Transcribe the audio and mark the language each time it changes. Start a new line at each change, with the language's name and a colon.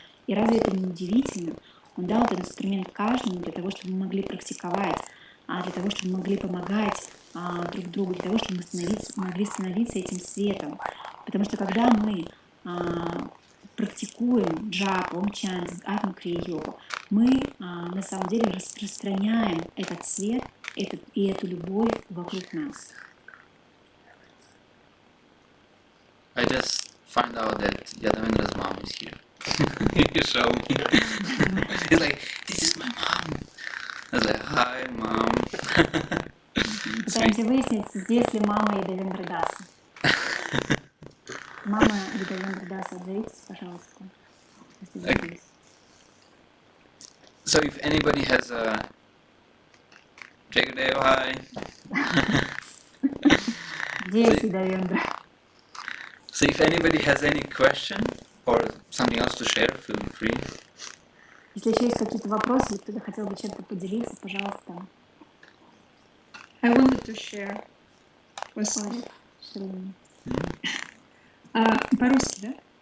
Russian: И разве это не удивительно? Он дал этот инструмент каждому для того, чтобы мы могли практиковать, для того, чтобы мы могли помогать друг другу, для того, чтобы мы могли становиться этим светом. Потому что когда мы практикуем джапу, Ом-чантинг, атма-крия-йогу, мы на самом деле распространяем этот свет и эту любовь вокруг нас.
English: I just found out that Yadavendra's mom is here. He showed me. He's like, this is my mom. I was like, hi, mom.
Russian: Пытаемся выяснить, здесь ли мама Ядавендры Даса. Мама Ядавендры Даса, отзовитесь, пожалуйста.
English: Okay. So if anybody has a... Jagadev, hi.
Russian: Здесь Ядавендра.
English: So if anybody has any question or something else to share, feel free.
Russian: Если еще есть какие-то вопросы, или кто-то хотел бы чем-то поделиться, пожалуйста.
English: I wanted to share with you.
Russian: По-русски, да?